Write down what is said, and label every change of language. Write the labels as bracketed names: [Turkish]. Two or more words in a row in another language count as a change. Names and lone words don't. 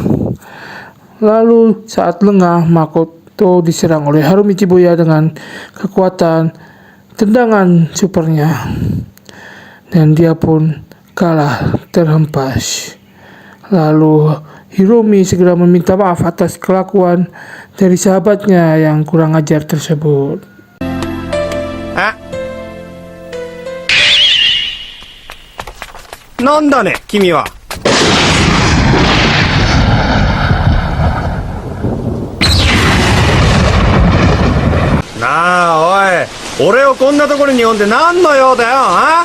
[Indonesian] Lalu saat lengah, Makoto diserang oleh Harumichi Buya dengan kekuatan tendangan supernya, dan dia pun kalah terhempas. Lalu Hiromi segera meminta maaf atas kelakuan dari sahabatnya yang kurang ajar tersebut. [Japanese] Ah? なんだね、君は。なあ、おい。俺をこんなところに呼んで何の用だよ、あ？